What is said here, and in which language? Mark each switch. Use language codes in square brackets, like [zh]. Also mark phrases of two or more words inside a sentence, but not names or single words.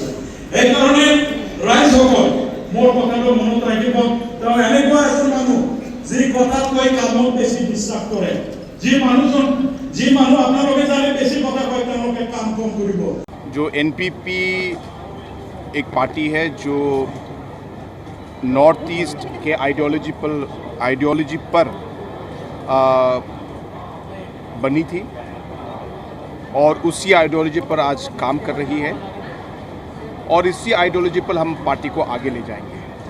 [as] সেইকাৰণে ৰাইজসকল মোৰ কথাটো মনত ৰাখিব, তেওঁ এনেকুৱা এজন মানুহ যি কথাত কৈ কামত বেছি বিশ্বাস কৰে, যি মানুহ আপোনালোকে জানে বেছি কথা কয় তেওঁলোকে কাম কম কৰিব। [hi] जो एनपीपी एक पार्टी है जो नॉर्थ ईस्ट के आइडियोलॉजी पर बनी थी और उसी आइडियोलॉजी पर आज काम कर रही है और इसी आइडियोलॉजी पर हम पार्टी को आगे ले जाएंगे।